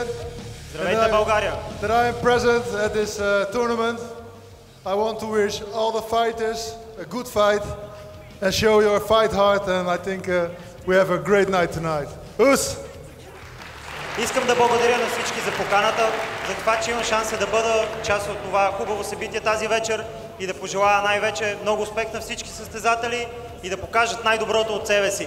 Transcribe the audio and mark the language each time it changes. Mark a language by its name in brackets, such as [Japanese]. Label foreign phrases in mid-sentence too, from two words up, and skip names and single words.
[Bulgarian] Здравейте, България! [English] That I am present at this tournament. I want to wish all the fighters a good fight and show your fight heart, and I think we have a great night tonight. Ус! [Bulgarian] Искам да благодаря на всички за поканата, за това, че имам шанса да бъда част от това хубаво събитие тази вечер и да пожелая най-вече много успех на всички състезатели и да покажат най-доброто от себе си.